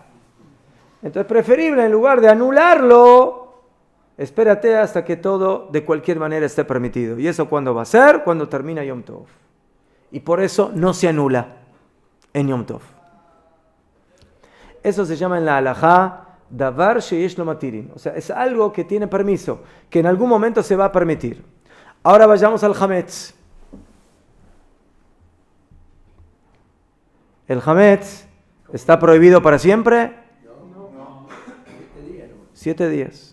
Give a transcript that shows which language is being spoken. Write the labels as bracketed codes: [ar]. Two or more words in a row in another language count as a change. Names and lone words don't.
[es] Entonces es preferible, en lugar de anularlo, espérate hasta que todo de cualquier manera esté permitido. ¿Y eso cuándo va a ser? Cuando termina Yom Tov. Y por eso no se anula en Yom Tov. Eso se llama en la halajá [he] דבר שיש לו מתירין. [es] O sea, es algo que tiene permiso, que en algún momento se va a permitir. Ahora vayamos al hametz. ¿El hametz está prohibido para siempre? No. 7 días.